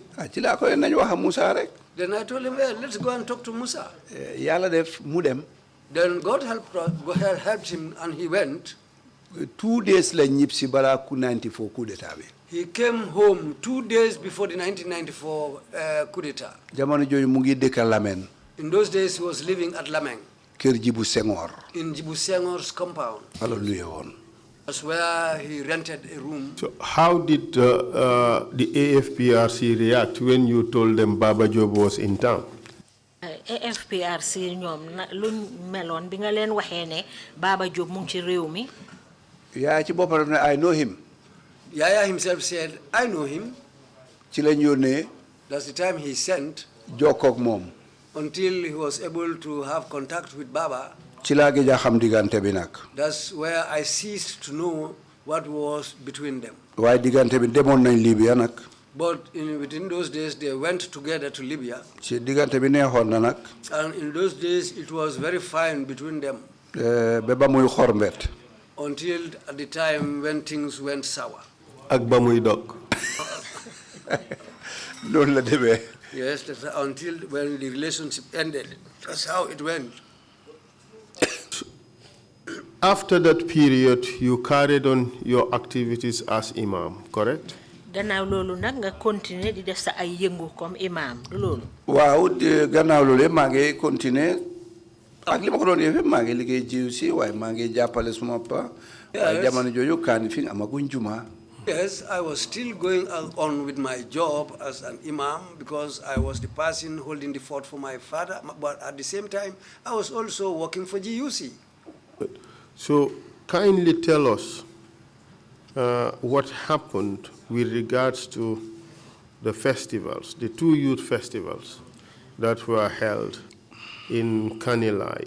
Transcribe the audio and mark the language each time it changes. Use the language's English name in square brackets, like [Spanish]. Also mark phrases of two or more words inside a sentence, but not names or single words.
[Wolof] ci laa ko ne nañu wax a Musa rek. [English] Then I told him, well, let's go and talk to Musa. [Wolof] Yàlla def mu dem. [English] Then God helped him and he went. [Wolof] 2 days la ñib si balaa 94 [French] coup d'état [Wolof] bi. [English] He came home 2 days before the 1994 coup d'état. [Wolof] jamono jooju mu ngi dëkk Lameng. [English] In those days, he was living at Lameng. [Wolof] kër Jibu Senghor. [English] In Jibu Senghor's compound. Hallelujah. That's where he rented a room. So how did the AFPRC react when you told them Baba Jobe was in town? [Wolof] AFPRC ñoom luñ meloon bi nga leen waxee ne Baba Jobe mu ngi ci réew mi. yaa ci boppam ne [English] I know him. Yaya himself said, I know him. [Wolof] ci lañ yónnee. [English] That's the time he sent. [Wolof] jokkoog moom. [English] Until he was able to have contact with Baba. [Wolof] ci laa gëj a xam diggante bi nag. [English] That's where I ceased to know what was between them. [Wolof] waaye diggante bi demoon nañ Libya nag. [English] But within those days, they went together to Libya. [Wolof] ci diggante bi neexoon na nag. [English] And in those days, it was very fine between them. [Wolof] ba ba muy xorbet. [English] Until at the time when things went sour. [Wolof] Ak ba muy dog. loolu la demee. [English] Yes, that's until when the relationship ended. That's how it went. After that period, you carried on your activities as imam, correct? [Wolof] Gannaaw loolu nag nga continuer di def sa ay yëngu comme imam du loolu. waaw gannaaw loolu yëpp maa ngi continuer ak li ma ko doon yëpp maa ngi liggéey jiw si waaye maa ngi jàppale suma pa. waaye jamono jooju kaani fi amaguñ juma. [English] Yes, I was still going on with my job as an imam because I was the person holding the fort for my father. But at the same time, I was also working for GUC. So kindly tell us what happened with regards to the festivals, the 2 youth festivals that were held in Kanilai.